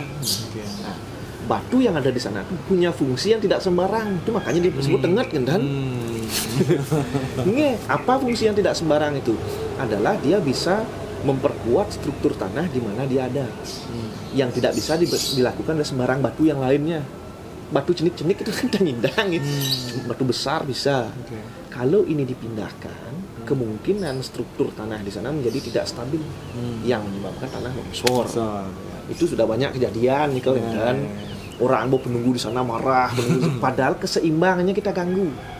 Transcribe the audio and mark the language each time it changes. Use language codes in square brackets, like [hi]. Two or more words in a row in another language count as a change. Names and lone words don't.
[id] Nah, batu yang ada di sana itu punya fungsi yang tidak sembarang. Itu makanya disebut tengat kan? Apa fungsi yang tidak sembarang itu? Adalah dia bisa memperkuat struktur tanah di mana dia ada. Yang tidak bisa dilakukan oleh sembarang batu yang lainnya. Batu cenik-cenik itu kan nyindang gitu. Batu besar bisa. Kalau ini dipindahkan, kemungkinan struktur tanah di sana menjadi tidak stabil, yang menyebabkan tanah longsor. Itu sudah banyak kejadian nih kan. Orang mau penunggu di sana marah, padahal keseimbangannya kita ganggu.